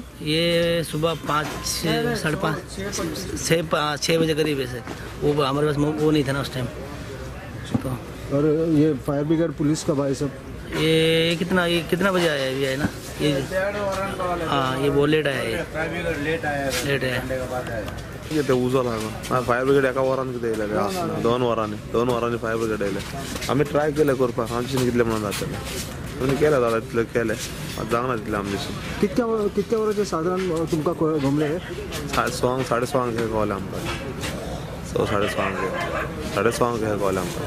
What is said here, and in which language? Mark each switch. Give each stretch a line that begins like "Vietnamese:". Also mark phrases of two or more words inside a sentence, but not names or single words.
Hindi: ये सुबह 5-5:30 6 बजे करीब है वो हमारे पास वो नहीं था ना उस टाइम तो और ये फायर ब्रिगेड पुलिस कब आए सब ये कितना बजे आया अभी है ना ये हाँ ये बहुत लेट आया ये लेट आया
Konkani: ते उजो लागून फायर ब्रिगेड एका वरान कितें येयलें 2 वरांनी फायर ब्रिगेड येयले आमी ट्राय केले करपाक आमचे कितले म्हणून जातले तुमी केले जाल्यार तितले केले जावना तितले आमचे कितक्या वरांचे साधारण तुमकां गमले 6:30 कळलें आमकां 6:30 कळलें आमकां